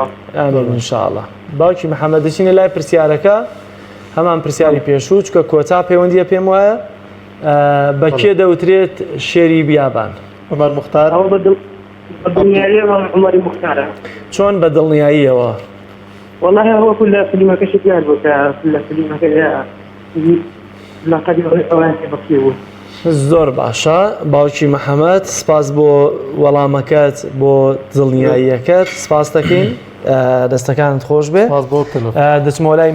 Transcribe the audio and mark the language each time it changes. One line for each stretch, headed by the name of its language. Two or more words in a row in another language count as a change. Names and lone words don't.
Central Kurdish: ئامین ئینشاءالله باوکی محەممەد دەچینە لای پرسیارەکە هەمان پرسیاری پێشوو چکە کۆتا پەیوەندیە پێم وایە بە کێ دەوترێت شێری بیابان عومەر مختار ئەو بەدڵنیاییەوە عومەری مختارە چۆن بە دڵنیاییەوە
Arabic: والله هو
Central Kurdish: كل فيلمەکەش دیار بوو کە لە فیلمەکە لەقەدی ئەوانکە بەخێبوو زۆر باشە باوکی محەممەد سپاس بۆ وەڵامەکەت بۆ دڵنیاییەکەت سپاس دەکەین دەستەکانت خۆش بێ دەچمەوە لای